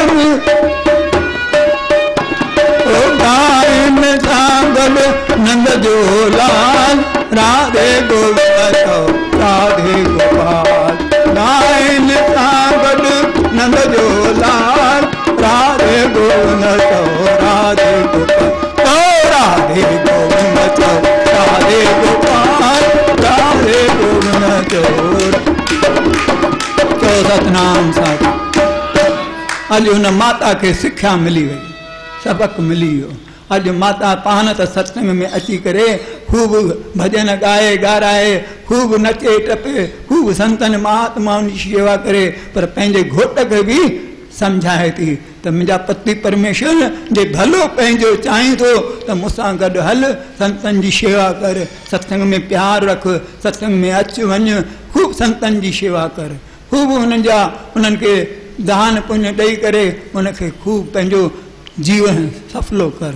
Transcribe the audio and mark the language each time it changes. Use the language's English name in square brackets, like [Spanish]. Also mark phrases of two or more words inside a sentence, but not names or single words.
[Sindhi] ओ गायन सांगल नंद जो लाल, राधे गोविंद चो राधे गोपाल, गायन सांगल नंद जो लाल, राधे गोविंद चो राधे गोपाल, ओ राधे गोविंद चो राधे गोपाल, राधे गोविंद चो सतनाम साधु। अज उन माता के शिक्षा मिली वही, सबक मिली हो। अज माता पान त सत्संग में अची करे खूब भजन गाए गाराए, खूब नचे टपे, खूब संतन महात्माउनि जी शेवा करे, पर पंहिंजे घोट खे बि समझाए थी त मुंहिंजा पति परमेश्वर जे भलो पंहिंजो चाहीं थो त मूंसां गॾु हल, संतन जी शेवा कर, सत्संग में प्यार रख, सत्संग में अच वञ, खूब संतन जी शेवा कर, खूब उन्हनि खे दान पुण्य ॾेई करे उनखे खूब पंहिंजो जीवन सफलो कर।